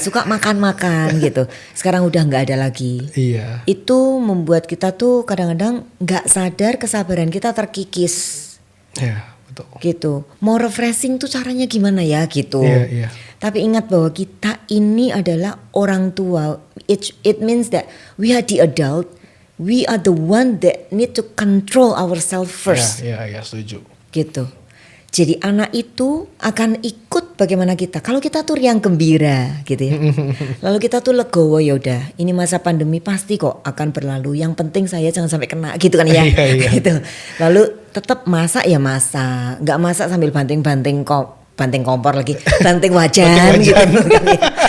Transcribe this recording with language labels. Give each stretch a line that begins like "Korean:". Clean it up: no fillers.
Indonesian: Suka makan-makan gitu. Sekarang udah gak ada lagi. Iya. Itu membuat kita tuh kadang-kadang gak sadar kesabaran kita terkikis. Iya, betul. Gitu. Mau refreshing tuh caranya gimana ya gitu. Iya. Tapi ingat bahwa kita ini adalah orang tua.
English: It means that we are the adult. We are the one that need to control ourselves first.
Indonesian: Iya, setuju. Gitu. Jadi anak itu akan ikut bagaimana kita. Kalau kita tuh riang gembira gitu ya. Lalu kita tuh legowo, ya udah, ini masa pandemi pasti kok akan berlalu. Yang penting saya jangan sampai kena gitu kan ya. Iya. Gitu. Lalu tetap masak ya masak, nggak masak sambil banting kompor lagi, banting wajan gitu kan ya.